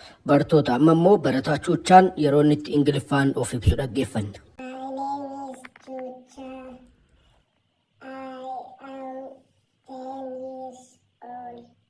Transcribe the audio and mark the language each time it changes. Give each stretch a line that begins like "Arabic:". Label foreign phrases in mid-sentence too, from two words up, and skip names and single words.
Oromo: Bartoota, amma immoo barataa chuuchaan yeroo inni itti Ingiliffaan of ibsu dhaggeeffanna.
English: My name is Chucha. I am ten years old.